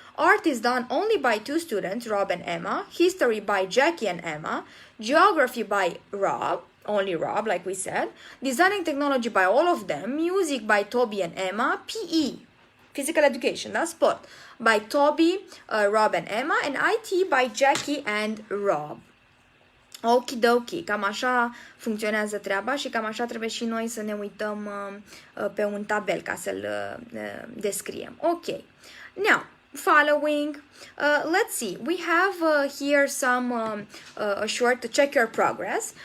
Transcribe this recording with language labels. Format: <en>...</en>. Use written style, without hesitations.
<en>Art is done only by 2 students, Rob and Emma. History by Jackie and Emma. Geography by Rob. Only Rob, like we said. Design and technology by all of them. Music by Toby and Emma. PE, physical education, that's sport, by Toby, Rob and Emma. And IT by Jackie and Rob.</en> <ro>Okidoki, cam așa funcționează treaba și cam așa trebuie și noi să ne uităm pe un tabel ca să-l descriem. Ok.</ro> <en>Now, following, let's see, we have here some a short to check your progress.</en>